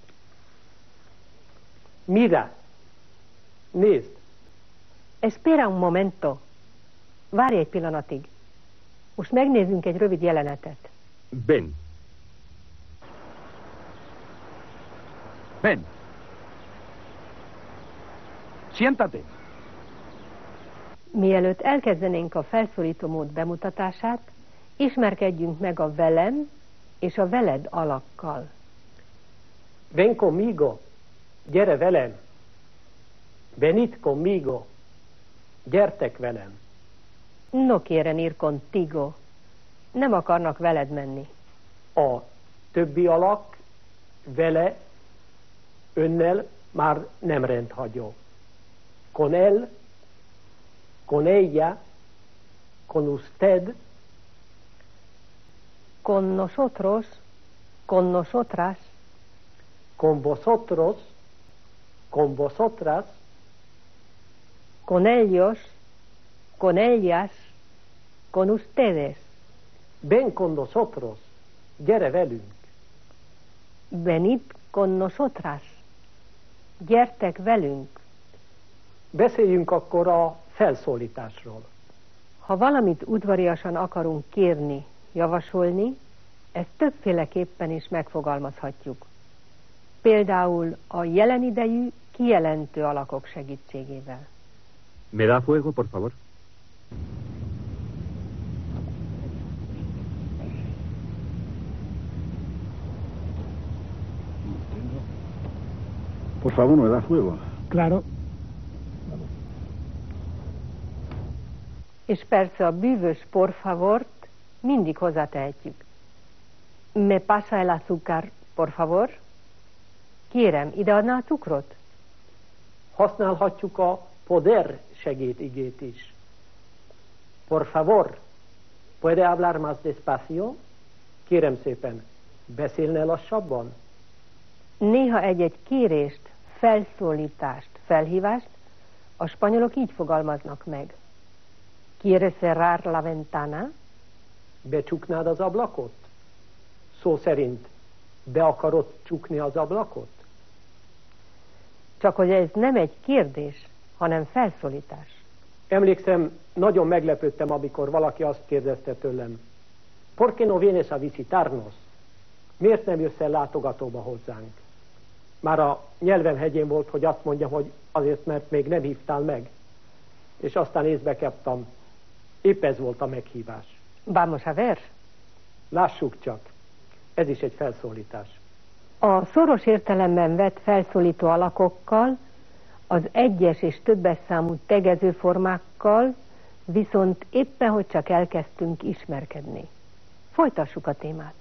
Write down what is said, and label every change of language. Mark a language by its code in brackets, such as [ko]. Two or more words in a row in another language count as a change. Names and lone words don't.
[es] Mira, nézd. Espera un momento. [hu] Várj egy pillanatig. Most megnézzünk egy rövid jelenetet. [es] Ven. Ven. Siéntate. [hu] Mielőtt elkezdenénk a felszólító mód bemutatását, ismerkedjünk meg a velem és a veled alakkal. [es] Ven conmigo, [hu] gyere velem. [es] Venid conmigo, [hu] gyertek velem. [es] No quieren ir contigo. [hu] Nem akarnak veled menni. A többi alak vele, önnel már nem rendhagyó. [es] Con él, con ella, con usted, con nosotros, con nosotras, con vosotros, con vosotras, con ellos, con ellas, con ustedes. ven con nosotros, [hu] gyere velünk. [es] Venid con nosotras. [hu] Gyertek velünk. Beszéljünk akkor a felszólításról. Ha valamit udvariasan akarunk kérni, javasolni, ezt többféleképpen is megfogalmazhatjuk. Például a jelen idejű kijelentő alakok segítségével. [es] ¿Me da fuego, por favor? Por favor, ¿me da fuego? Claro. [hu] És persze a bűvös [es] por favort [hu] mindig hozzátehetjük. [es] Me pasa el azúcar, por favor? [hu] Kérem, ideadná a cukrot? Használhatjuk a poder segédigét is. [es] Por favor, puede hablar más despacio? [hu] Kérem szépen, beszélne lassabban? Néha egy-egy kérést, felszólítást, felhívást a spanyolok így fogalmaznak meg. [es] ¿Quiere cerrar la ventana? [hu] Becsuknád az ablakot? Szó szerint, be akarod csukni az ablakot? Csak hogy ez nem egy kérdés, hanem felszólítás. Emlékszem, nagyon meglepődtem, amikor valaki azt kérdezte tőlem, [es] ¿por qué no vienes a visitarnos? [hu] Miért nem jössz el látogatóba hozzánk? Már a nyelvem hegyén volt, hogy azt mondjam, hogy azért, mert még nem hívtál meg. És aztán észbe kaptam, épp ez volt a meghívás. [es] Vamos a ver. [hu] Lássuk csak, ez is egy felszólítás. A szoros értelemben vett felszólító alakokkal, az egyes és többes számú tegező formákkal viszont éppen, hogy csak elkezdtünk ismerkedni. Folytassuk a témát.